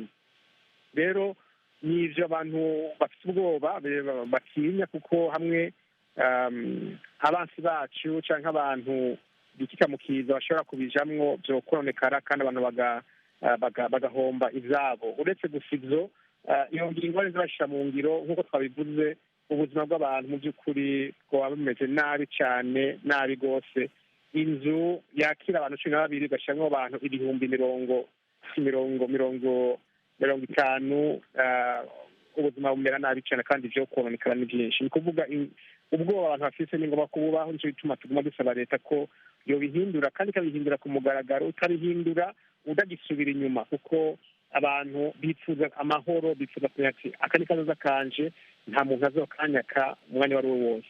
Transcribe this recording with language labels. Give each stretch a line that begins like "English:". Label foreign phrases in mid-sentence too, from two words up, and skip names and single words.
Rundi: Rero n'ivyo abantu bafite ubwoba batinya, kuko hamwe abansi bacu canke abantu bikika mu kiza bashobora kubijamwo vyokononekara, kandi abantu bagahomba ivyabo. Uretse gusa ivyo, iyo ngingo zibashira mu ngiro nk'uko twabivuze, ubuzima bw'abantu mu by'ukuri bwaba bumeze nabi cyane, nabi rwose. Inzu yakira abantu 12 igashyiramo abantu ibihumbi mirongo itanu, ubuzima bumera nabi cyane kandi ibyo kononekara ni byinshi. Ni kuvuga ubwoba abantu bafite ni ngombwa kububaho, nicyo bituma tuguma dusaba leta ko yobihindura kandi ikabihindura ku mugaragaro, utabihindura udagisubira inyuma, kuko abantu bifuza amahoro, bifuza kumenya ati aka ni kazoza kanje, nta muntu azokanyaka umwanya uwo ari wo wose.